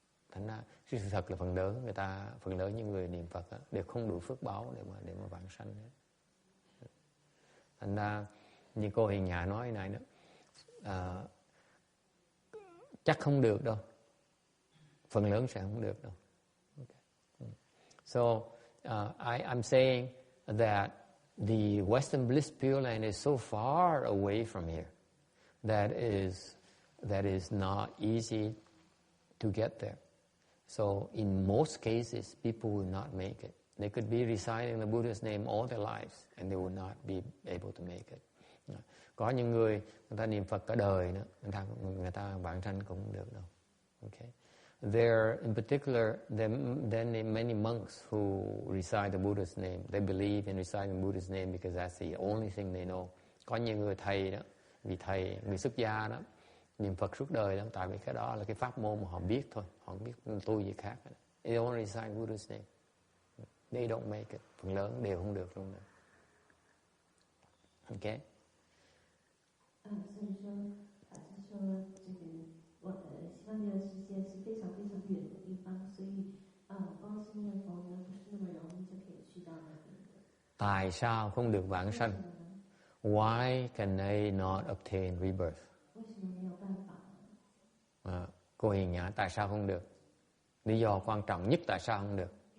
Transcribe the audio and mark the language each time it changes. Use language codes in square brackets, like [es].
[vi] Thành ra sự thật là phần lớn những người niệm Phật á, đều không đủ phước báo để mà vãng sanh hết. Thành ra như cô Hiền Nhã nói này đó, chắc không được đâu, phần lớn sẽ không được đâu. [en] Okay. So I'm saying that the Western Bliss Pure Land is so far away from here that is not easy to get there. So in most cases, people will not make it. They could be reciting the Buddha's name all their lives and they will not be able to make it. [vi] Có những người ta niệm Phật cả đời nữa, người ta vãng sanh cũng không được đâu. [en] Okay. There, in particular, there are many monks who recite the Buddha's name. They believe in reciting the Buddha's name because that's the only thing they know. [vi] Có những người thầy đó, vì thầy, người xuất gia đó, niệm Phật suốt đời đó, tại vì cái đó là cái pháp môn mà họ biết thôi, họ không biết tu gì khác. [en] They only recite Buddha's name. They don't make it. [vi] Phần lớn đều không được luôn. [en] Okay. [zh] 所以说，法师说，这个西方极乐世界是非常非常远的地方，所以光是念佛呢，不是那么容易就可以去到那边的。 [vi] Tại sao không được vãng sanh? [en] Why can they not obtain rebirth? [zh] 为什么没有办法？ [vi] Cô Hiền Nhã, tại sao không được? Lý do quan trọng nhất tại sao không được?